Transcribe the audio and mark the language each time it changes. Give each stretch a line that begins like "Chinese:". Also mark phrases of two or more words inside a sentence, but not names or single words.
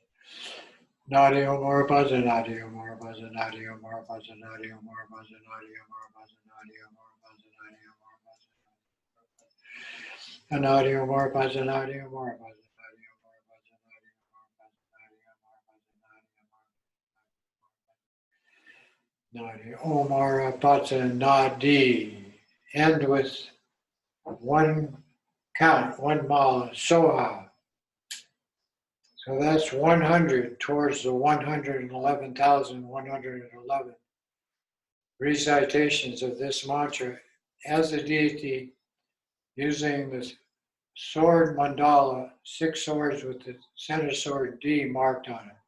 English: Nadio Morabaza, Nadio Morabaza, Nadio Morabaza, Nadio Morabaza, Nadio Morabaza, Nadio Morabaza, Nadio Morabaza, Nadio Morabaza, Nadio Morabaza, Nadio Morabaza, Nadi. End with one count, one mala, Soha. So that's 100 towards the 111,111 recitations of this mantra as a deity using the sword mandala, 6 swords with the center sword D marked on it.